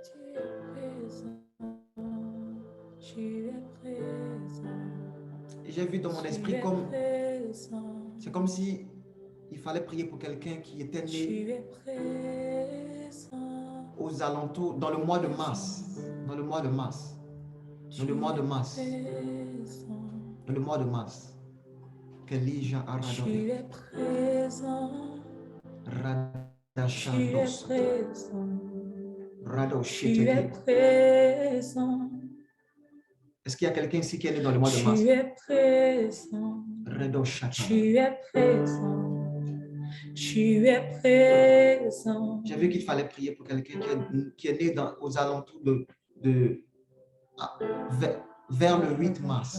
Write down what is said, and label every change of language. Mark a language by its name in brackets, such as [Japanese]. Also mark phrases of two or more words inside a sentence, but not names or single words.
[French] Et j'ai vu dans mon esprit comme c'est comme si il fallait prier pour quelqu'un qui était né aux alentours, dans le mois de mars. Dans le mois de mars. Dans le mois de mars. Dans le mois de mars. Que l'Ija a radoré. Radachandos. Radoshete. Est-ce qu'il y a quelqu'un ici qui est né dans le mois de mars? Tu es présent. Tu es présent. Tu es présent. J'ai vu qu'il fallait prier pour quelqu'un qui est né aux alentours vers le 8 mars.